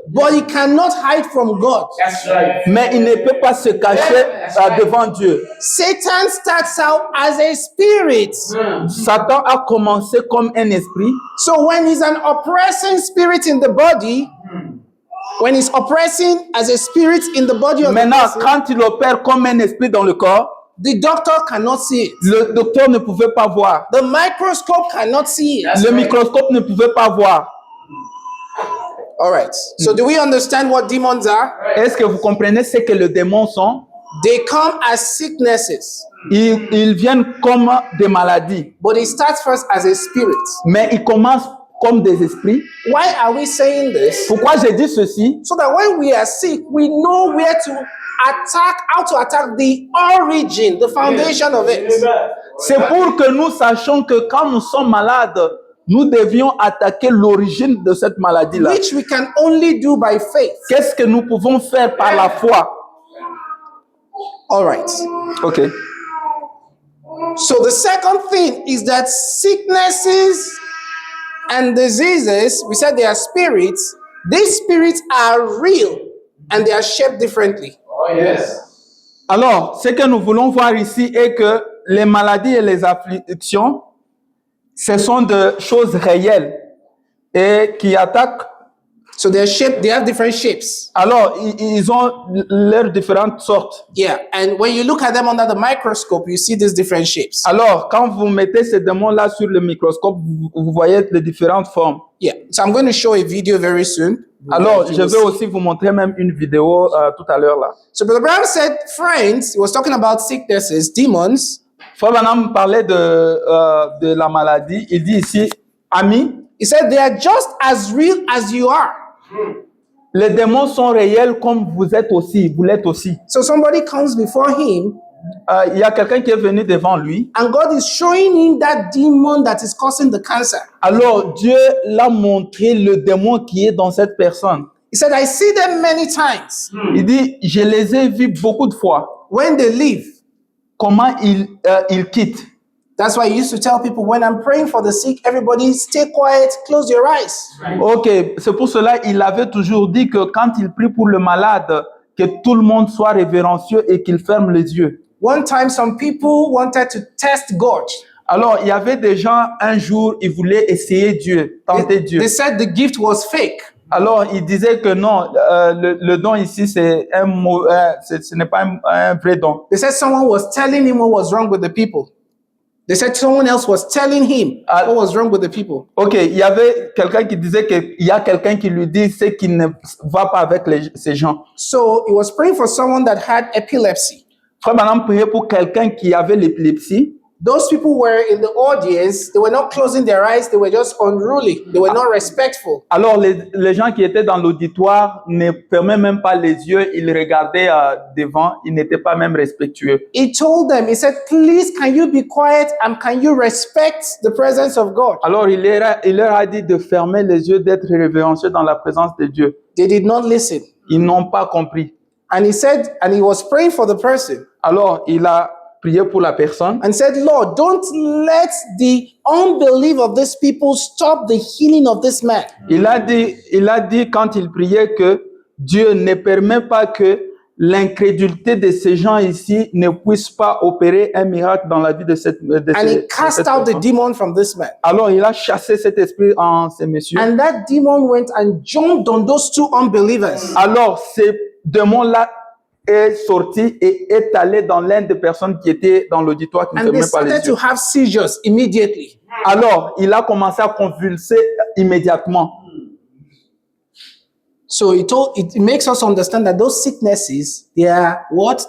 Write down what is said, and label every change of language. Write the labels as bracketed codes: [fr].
[en] But he cannot hide from God. [fr] Mais il ne peut pas se cacher devant Dieu. [en] Satan starts out as a spirit. [fr] Satan a commencé comme un esprit. [en] So when he's an oppressing spirit in the body, when he's oppressing as a spirit in the body of the [fr] Maintenant, [en] person, [fr] quand il opère comme un esprit dans le corps, [en] the doctor cannot see it. [fr] le docteur ne pouvait pas voir. [en] The microscope cannot see it. [fr] Le microscope ne pouvait pas voir. [en] All right. So do we understand what demons are? [fr] Est-ce que vous comprenez ce que les démons sont? [en] They come as sicknesses, [fr] Ils viennent comme des maladies, [en] but it starts first as a spirit. [fr] mais ils commencent comme des esprits. [en] Why are we saying this? [fr] Pourquoi j'ai dit ceci? [en] So that when we are sick, we know where to attack, how to attack the origin, the foundation of it. [fr] C'est pour que nous sachions que quand nous sommes malades, nous devions attaquer l'origine de cette maladie-là. [en] Which we can only do by faith. [fr] Qu'est-ce que nous pouvons faire par la foi? [en] All right. [fr] Ok. [en] So the second thing is that sicknesses and diseases, we said they are spirits. These spirits are real and they are shaped differently. [fr] Alors, ce que nous voulons voir ici est que les maladies et les afflictions, ce sont des choses réelles et qui attaquent. [en] So they're shaped, they have different shapes. [fr] Alors, ils ont leurs différentes sortes. [en] Yeah. And when you look at them under the microscope, you see these different shapes. [fr] Alors, quand vous mettez ces démons-là sur le microscope, vous voyez les différentes formes. [en] Yeah. So I'm going to show a video very soon. [fr] Alors, je vais aussi vous montrer même une vidéo tout à l'heure là. [en] So Brother Brown said, friends, he was talking about sicknesses, demons. [fr] Frère Branham parlait de la maladie. Il dit ici, amis, [en] He said, they are just as real as you are. [fr] les démons sont réels comme vous êtes aussi, vous l'êtes aussi. [en] So somebody comes before him [fr] Il y a quelqu'un qui est venu devant lui. [en] and God is showing him that demon that is causing the cancer. [fr] Alors Dieu l'a montré le démon qui est dans cette personne. [en] He said, I see them many times [fr] Il dit, je les ai vus beaucoup de fois. [en] when they leave. [fr] Comment ils quittent. [en] That's why I used to tell people when I'm praying for the sick, everybody stay quiet, close your eyes. [fr] Ok, c'est pour cela il avait toujours dit que quand il prie pour le malade, que tout le monde soit révérencieux et qu'il ferme les yeux. [en] One time, some people wanted to test God. [fr] Alors, il y avait des gens, un jour, ils voulaient essayer Dieu, tenter Dieu. [en] They said the gift was fake. [fr] Alors, ils disaient que non, le don ici, c'est ce n'est pas un vrai don. [en] They said someone was telling him what was wrong with the people. They said someone else was telling him what was wrong with the people. [fr] Ok, il y avait quelqu'un qui disait qu'il y a quelqu'un qui lui dit ce qui ne va pas avec ces gens. [en] So he was praying for someone that had epilepsy. [fr] Frère Branham priait pour quelqu'un qui avait l'épilepsie. [en] Those people were in the audience. They were not closing their eyes. They were just unruly. They were not respectful. [fr] Alors, les gens qui étaient dans l'auditoire ne fermaient même pas les yeux. Ils regardaient devant. Ils n'étaient pas même respectueux. [en] He told them, he said, please, can you be quiet and can you respect the presence of God? [fr] Alors, il leur a dit de fermer les yeux, d'être révérencieux dans la présence de Dieu. [en] They did not listen. [fr] Ils n'ont pas compris. [en] And he said, and he was praying for the person. [fr] Alors, il a prié pour la personne. [en] And said, Lord, don't let the unbelief of these people stop the healing of this man. [fr] Il a dit quand il priait que Dieu ne permet pas que l'incrédulité de ces gens ici ne puisse pas opérer un miracle dans la vie de cette [en] And he cast out the [fr] personne. [en] demon from this man. [fr] Alors, il a chassé cet esprit en ces messieurs. [en] And that demon went and jumped on those two unbelievers. [fr] Alors, ce démon-là est sorti et est allé dans l'une des personnes qui étaient dans l'auditoire qui ne [en] And they [fr] fermaient pas les [en] started to [fr] yeux. [en] have seizures immediately. [fr] Alors, il a commencé à convulser immédiatement. [en] So it makes us understand that those sicknesses, they are what?